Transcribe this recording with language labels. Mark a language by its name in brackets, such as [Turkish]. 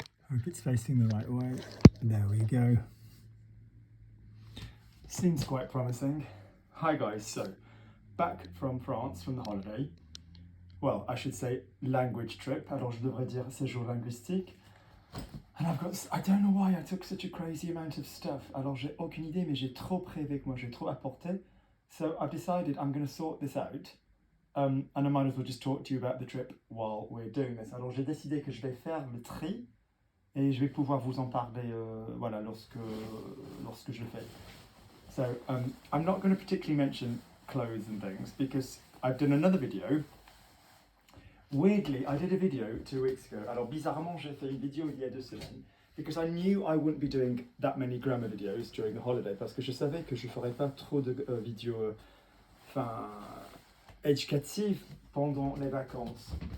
[English] Hope it's facing the right way. There we go. Seems quite promising. Hi guys, so back from France from the holiday. Well, I should say language trip. [French] Alors je devrais dire séjour linguistique. [English] And I don't know why I took such a crazy amount of stuff. [French] Alors j'ai aucune idée, mais j'ai trop pris avec moi, j'ai trop apporté. [English] So I've decided I'm going to sort this out. And I might as well just talk to you about the trip while we're doing this. [French] Alors j'ai décidé que je vais faire le tri et je vais pouvoir vous en parler voilà, lorsque je le fais. [English] So I'm not going to particularly mention clothes and things because I've done another video. Weirdly, I did a video 2 weeks ago. [French] Alors bizarrement, j'ai fait une vidéo il y a 2 semaines [English] because I knew I wouldn't be doing that many grammar videos during the holiday [French] parce que je savais que je ferais pas trop de vidéos éducatives pendant les vacances.